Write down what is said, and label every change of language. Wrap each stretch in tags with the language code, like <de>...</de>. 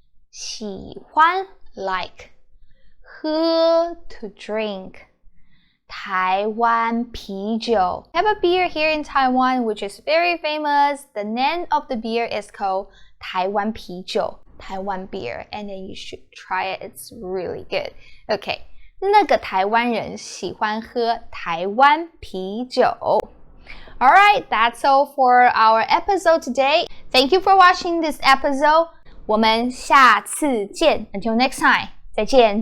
<en>喜欢, like. 喝, to drink.</en> <zh>台湾啤酒.</zh> <en>We have a beer here in Taiwan which is very famous. The name of the beer is called 台湾啤酒. Taiwan beer, and then you should try it. It's really good.</en> <zh>Okay, 那个台湾人喜欢喝台湾啤酒.</zh> <en>Alright, that's all for our episode today. Thank you for watching this episode. 我们下次见. Until next time, 再见.</en>